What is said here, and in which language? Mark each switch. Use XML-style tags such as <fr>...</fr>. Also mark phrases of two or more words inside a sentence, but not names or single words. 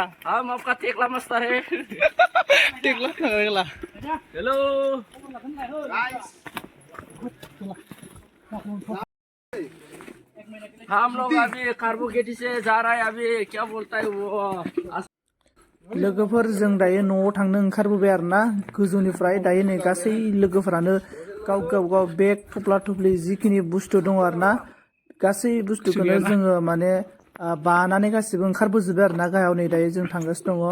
<hi>हम आपका टेकला मास्टर है। टेकला टेकला हेलो हम लोग अभी कार्बोकेटी से जा रहा है। अभी क्या बोलता है वो</hi> <brx>लोगोफोर जों दायो न'आव थांनो ओंखारबोबाय आरोना गोजौनिफ्राय दायो नै गासै लोगोफोरानो गाव गाव बेग थफ्ला थफ्लि जिखिनि बुस्थु दङ आरोना गासै बुस्थुखौनो जोङो माने बानानै गासिबो ओंखारबोजोबबाय आरोना गाहायाव नै दायो जों थांगासिनो दङ।</brx>